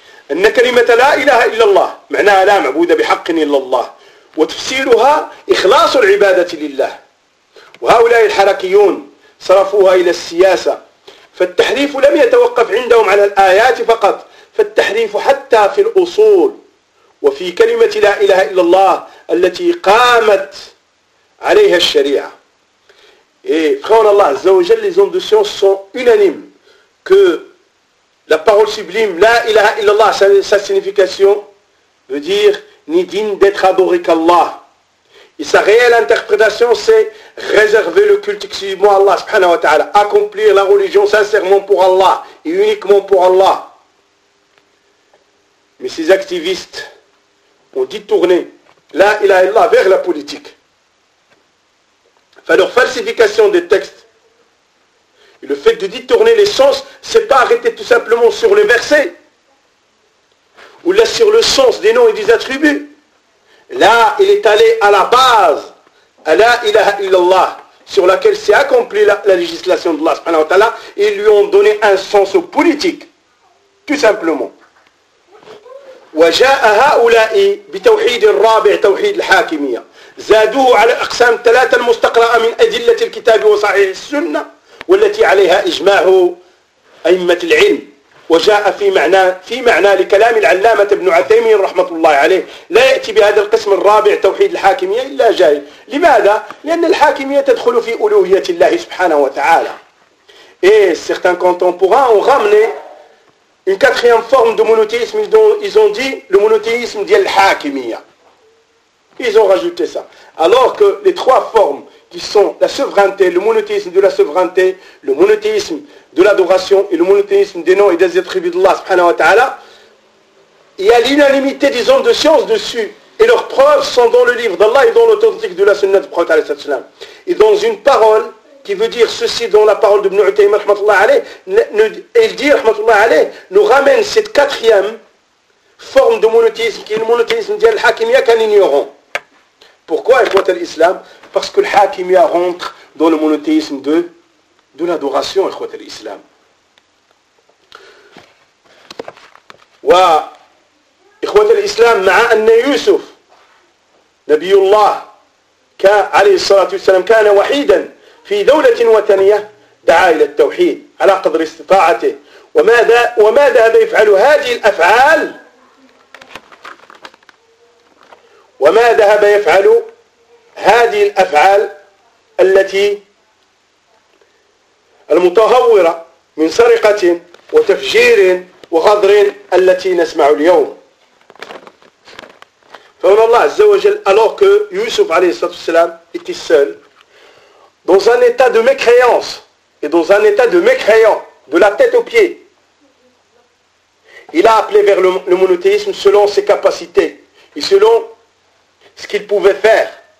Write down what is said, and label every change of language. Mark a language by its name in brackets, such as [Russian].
[Arabic] أن كلمة لا إله إلا الله معناها لا معبود بحق إلا الله وتفسيرها إخلاص العبادة لله وهؤلاء الحركيون صرفوها إلى السياسة فالتحريف لم يتوقف عندهم على الآيات فقط فالتحريف حتى في الأصول وفي كلمة لا إله إلا الله التي قامت عليها الشريعة. إخوان الله عز وجل [French] les hommes de science sont unanimes que la parole sublime, la ilaha illallah, sa signification veut dire ni digne d'être adoré qu'Allah. Et sa réelle interprétation, c'est réserver le culte exclusivement à Allah subhanahu wa ta'ala, accomplir la religion sincèrement pour Allah et uniquement pour Allah. Mais ces activistes ont détourné la ilaha illallah vers la politique. Enfin, leur falsification des textes. Le fait de détourner les sens, c'est pas arrêter tout simplement sur le verset, ou là sur le sens des noms et des attributs. Là, il est allé à la base, à la ilaha illallah, sur laquelle s'est accomplie la législation de Allah subhanahu wa ta'ala, et ils lui ont donné un sens politique, tout simplement. [Arabic] وَجَاءَ هَؤُلَاءِ بِتَوْحِيدِ الرَّابِعِ تَوْحِيدِ الْحَاكِمِيَّةِ زَادُوهُ عَلَى أَقْسَامٍ ثَلَاثَةٍ مُسْتَقْرَأَةٍ مِنْ أَدِلَّةِ الْكِتَابِ وَصَحِيحِ السُّنَّةِ والتي عليها إجماع أئمة العلم وجاء في معنى لكلام العلامة ابن عثيمين رحمة الله عليه لا يأتي بهذا القسم الرابع توحيد الحاكمية إلا جاهل. لماذا؟ لأن الحاكمية تدخل في ألوهية الله سبحانه وتعالى. [French] Et certains contemporains ont ramené une quatrième forme de monothéisme dont ils ont dit le monothéisme [Arabic] ديال الحاكمية. [French] Ils ont rajouté ça. Alors que les trois formes qui sont la souveraineté, le monothéisme de la souveraineté, le monothéisme de l'adoration et le monothéisme des noms et des attributs d'Allah subhanahu wa ta'ala. Il y a l'unanimité des hommes de science dessus. Et leurs preuves sont dans le livre d'Allah et dans l'authentique de la sunna du prophète. Et dans une parole qui veut dire ceci dans la parole de Ibn Uthaymin rahmatullah alayh, il dit rahmatullah alayh, nous ramène cette quatrième forme de monothéisme, qui est le monothéisme de l'Hakimiyya qu'un ignorant. Pourquoi il faut l'islam? Parce que l'Hakimiyya rentre dans le monothéisme de l'adoration, il faut l'islam. [Arabic] وإخوة الإسلام مع أن يوسف نبي الله عليه الصلاة والسلام كان وحيدا في دولة وثنية دعا إلى التوحيد على قدر استطاعته وماذا يفعل هذه الأفعال وما ذهب يفعل هذه الأفعال التي المتهورة من سرقة وتفجير وغدر التي نسمع اليوم. فقال الله عز وجل [French] alors que يوسف عليه الصلاة والسلام était seul dans un état de mécréance et dans un état de mécréant de la tête aux pieds, il a appelé vers le monothéisme selon ses capacités et selon ce qu'il pouvait faire.